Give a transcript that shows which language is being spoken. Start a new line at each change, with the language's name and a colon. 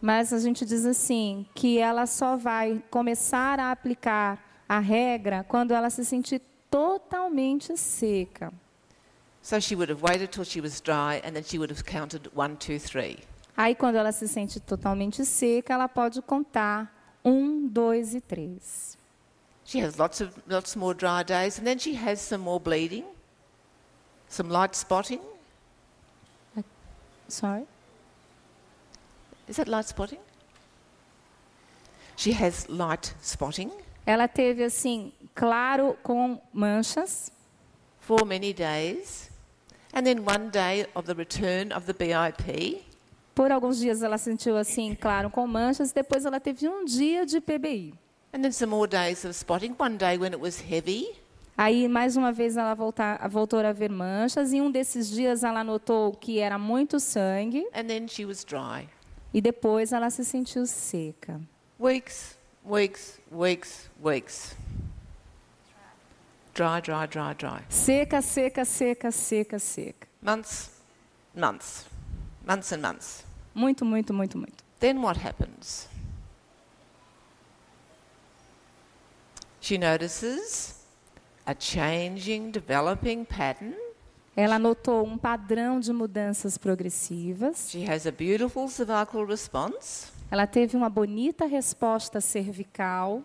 Portuguese: Mas a gente diz assim, que ela só vai começar a aplicar a regra quando ela se sentir totalmente seca.
English: So she would have waited till she was dry, and then she would have counted 1, 2, 3.
Portuguese: Aí quando ela se sente totalmente seca, ela pode contar 1, 2 e 3.
English: She has lots more dry days, and then she has some more bleeding, some light spotting. Sorry? Is that light spotting? She has light spotting
Portuguese: Ela teve assim, claro com manchas.
English: for many days, and then one day of the return of the BIP,
Portuguese: Por alguns dias ela sentiu assim, claro com manchas. Depois ela teve um dia de PBI.
English: and then some more days of spotting. One day when it was heavy,
Portuguese: Aí, mais uma vez, ela voltou a ver manchas. E um desses dias ela notou que era muito sangue.
English: and then she was dry.
Portuguese: E depois ela se sentiu seca.
English: Weeks, weeks, weeks, weeks. Dry, dry, dry, dry.
Portuguese: Seca, seca, seca, seca, seca.
English: Months, months, months and months.
Portuguese: Muito, muito, muito, muito.
English: Then what happens? She notices a changing, developing pattern.
Portuguese: Ela notou um padrão de mudanças progressivas.
English: She has a beautiful cervical response.
Portuguese: Ela teve uma bonita resposta cervical.